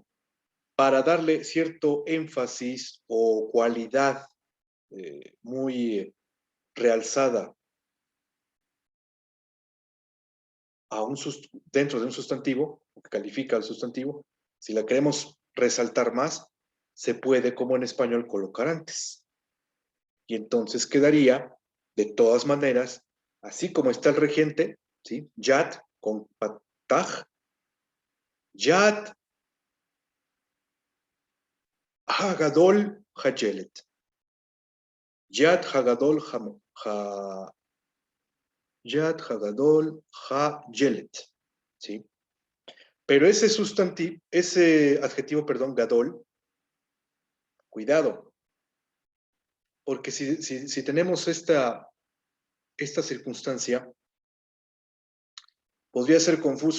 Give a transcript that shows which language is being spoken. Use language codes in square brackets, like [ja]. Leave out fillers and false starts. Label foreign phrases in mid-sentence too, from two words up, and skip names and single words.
[es] Para darle cierto énfasis o cualidad muy realzada dentro de un sustantivo, que califica al sustantivo, si la queremos resaltar más, se puede, como en español, colocar antes. Y entonces quedaría, de todas maneras, así como está el regente, ¿sí? [he] Yad con pataj, יד הגדול הילד. יד הגדול יד הגדול הילד. [es] ¿Sí? Pero ese sustantivo, ese adjetivo, perdón, Gadol, cuidado, porque si tenemos esta circunstancia, podría ser confuso.